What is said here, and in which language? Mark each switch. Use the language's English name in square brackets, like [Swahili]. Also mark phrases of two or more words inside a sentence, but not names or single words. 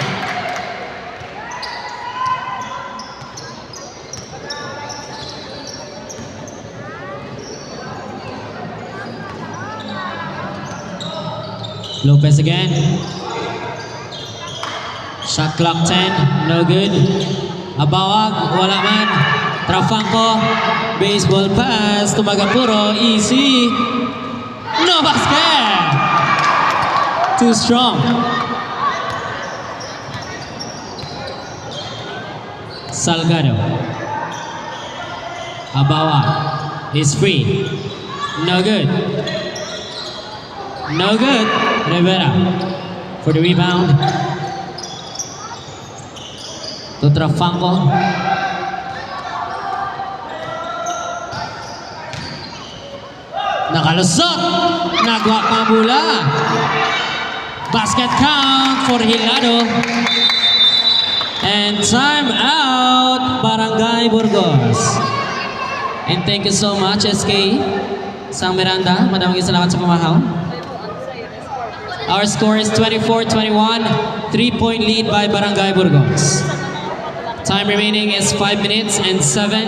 [English] Lopez again. Shot clock 10, no good. [Hiligaynon] Abawag, wala man. [English] Trafanco, baseball pass to Magapuro, easy. No basket! Too strong. Salgado. Abawag is free. No good. No good. Rivera for the rebound. To Trafanco. [Hiligaynon] Nakalusot. Nagwa pa bola. [English] Basket count for Hilado. And time out, Barangay Burgos. And thank you so much, SK Sang Miranda. [Filipino] Maraming salamat sa pamahaw. [English] Our score is 24-21. 3-point lead by Barangay Burgos. Time remaining is 5 minutes and 7.